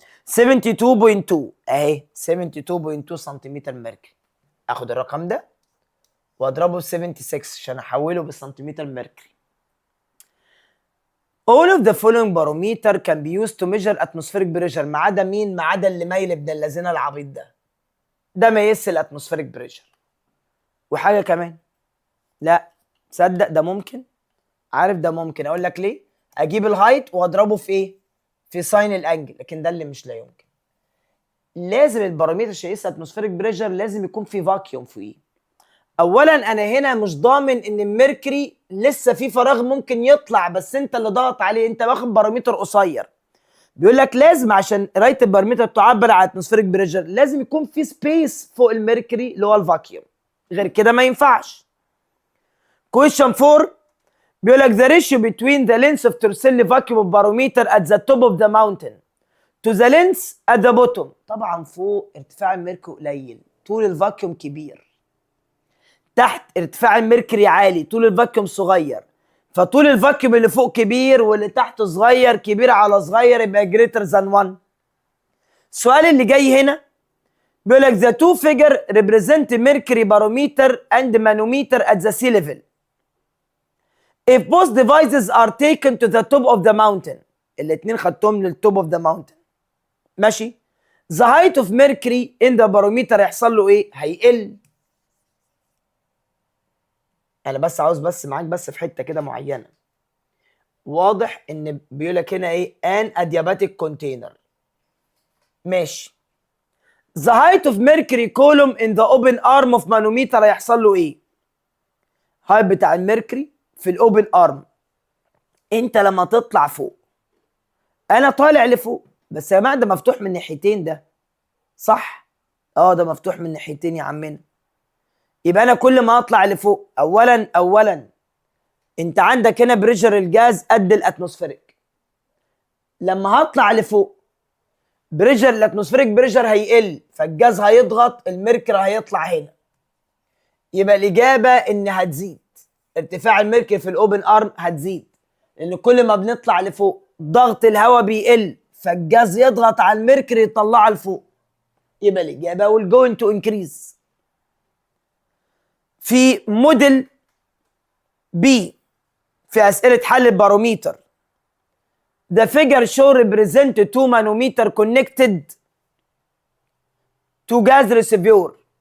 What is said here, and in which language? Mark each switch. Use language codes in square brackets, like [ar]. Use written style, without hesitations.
[ar] 72.2 اهي 72.2 سنتيمتر ميركوري. اخد الرقم ده واضربه في 76 عشان احوله بالسنتيمتر ميركوري. [en] All of the following barometer can be used to measure atmospheric pressure [ar] ما عدا مين؟ ما عدا اللي مايل ابن اللذين العبيط ده. ده ما يقيس الاتموسفيريك بريشر. وحاجه كمان، لا تصدق ده ممكن. عارف ده ممكن اقول لك ليه؟ اجيب الهايت واضربه في ايه؟ في ساين الانجل، لكن ده اللي مش لا يمكن. لازم البارامتر عشان يقيس اتموسفيريك بريشر لازم يكون في فاكيوم فوقيه. اولا انا هنا مش ضامن ان الميركوري لسه في فراغ ممكن يطلع، بس انت اللي ضغط عليه، انت واخد بارامتر قصير. بيقول لك لازم عشان قرايه البارامتر تعبر عن اتموسفيريك بريشر لازم يكون في سبيس فوق الميركوري اللي هو الفاكيوم، غير كده ما ينفعش. كويشن 4 بيقول لك [en] the ratio between the length of Torricelli vacuum of barometer at the top of the mountain to the length at the bottom. [ar] طبعا فوق ارتفاع الميركوري قليل، طول الفاكيوم كبير. تحت ارتفاع الميركوري عالي، طول الفاكيوم صغير. فطول الفاكيوم اللي فوق كبير واللي تحت صغير، كبير على صغير يبقى [en] greater than 1. [ar] السؤال اللي جاي هنا بيقول لك [en] the two figure represent mercury barometer and manometer at the sea level. If both devices are taken to the top of the mountain، [ar] الاثنين خدتهم للتوب [en] of the mountain، [ar] ماشي؟ [en] the height of mercury in the barometer [ar] هيحصل له ايه؟ هيقل. انا بس عاوز بس معاك بس في حته كده معينه. واضح ان بيقول لك هنا ايه؟ [en] an adiabatic container. [ar] ماشي. [en] the height of mercury column in the open arm of manometer [ar] هيحصل له ايه؟ هايت بتاع الميركوري في الاوبن ارم. انت لما تطلع فوق، انا طالع لفوق بس يا جماعه ده مفتوح من ناحيتين، ده صح؟ ده مفتوح من ناحيتين يا عمنا. يبقى انا كل ما اطلع لفوق اولا انت عندك هنا بريشر الجاز قد الاتموسفيريك. لما هطلع لفوق بريشر الاتموسفيريك بريشر هيقل، فالجاز هيضغط، الميركوري هيطلع هنا. يبقى الاجابه ان هتزيد ارتفاع الميركوري في الاوبن ارم، هتزيد لان كل ما بنطلع لفوق ضغط الهواء بيقل فالجاز يضغط على الميركوري يطلعه لفوق. يبقى الاجابه [en] will going to increase. [ar] في موديل بي في اسئله حل الباروميتر، [en] the figure show represent 2 manometer connected to gas reservoir.